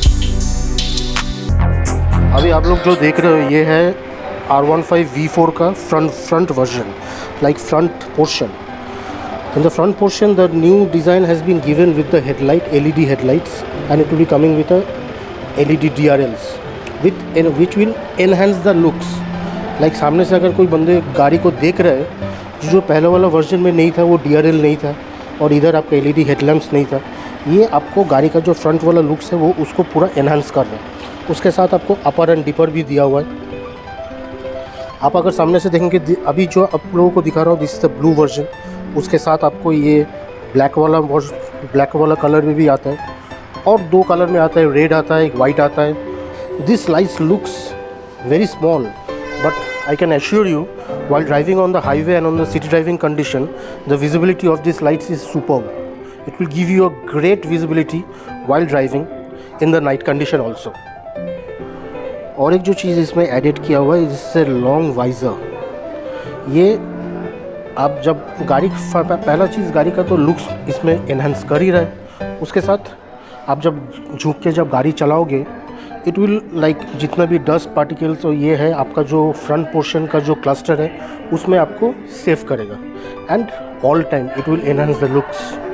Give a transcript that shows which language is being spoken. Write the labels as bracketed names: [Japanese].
[Hindi] अभी आप लोग जो देख रहे हो ये है R15 V4 का front version, like front portion. [English] In the front portion the new design has been given with the headlight, LED headlights, and it will be coming with a LED DRLs which will enhance the looks. [Hindi] Like सामने से अगर कोई बंदे गाड़ी को देख रहे हैं, जो पहले वाला वर्जन में नहीं था, वो DRL नहीं था और इधर आपका LED हेडलैम्प्स नहीं था, ये आपको गाड़ी का जो फ्रंट वाला लुक्स है वो उसको पूरा एनहांस कर रहा है। उसके साथ आपको अपर एंड डिपर भी दिया हुआ है। आप अगर सामने से देखेंगे, अभी जो आप लोगों को दिखा रहा हूँ [English] this is the blue version, [Hindi] उसके साथ आपको ये ब्लैक वाला कलर में भी आता है और 2 कलर में आता है, रेड आता है, एक वाइट आता है। [English] This lights looks very small but I can assure you while driving on the highway and on the city driving condition, the visibility of these lights is superb. It will give you a great visibility while driving in the night condition also. [Hindi] और एक जो चीज़ इसमें edit किया हुआ है, इससे long visor. ये आप जब गाड़ी पहला चीज़ गाड़ी का तो लुक्स इसमें एनहांस कर ही रहा है, उसके साथ आप जब झुक के जब गाड़ी चलाओगे [English] it will like [Hindi] जितना भी डस्ट पार्टिकल्स और ये है आपका जो फ्रंट पोर्शन का जो क्लस्टर है उसमें आपको सेव करेगा [English] And all time it will enhance the looks.